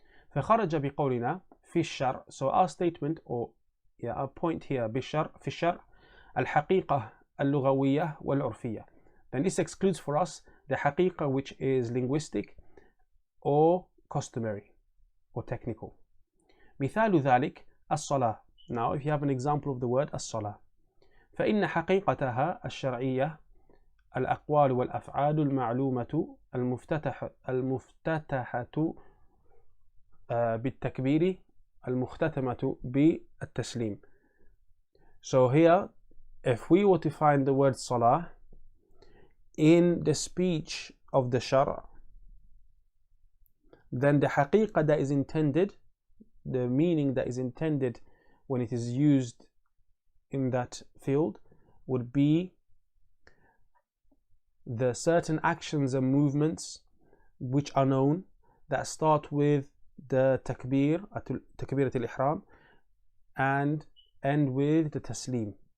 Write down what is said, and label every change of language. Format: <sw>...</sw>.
<ar>فخرج بقولنا في الشرع.</ar> <en>So our statement, or our point here,</en> <ar>بالشرع, في الشرع الحقيقة اللغوية والعرفية.</ar> <en>Then this excludes for us the haqiqah which is linguistic or customary or technical.</en> <ar>مثال ذلك الصلاة.</ar> <en>Now if you have an example of the word</en> <ar>الصلاة, فإن حقيقتها الشرعية الأقوال والأفعال المعلومة المفتتحة بالتكبير المختتمة بالتسليم.</ar> <en>So here, if we were to find the word salah in the speech of the shara, then the haqiqah that is intended, the meaning that is intended when it is used in that field, would be the certain actions and movements which are known, that start with the takbirat al-ihram and end with the taslim.</en>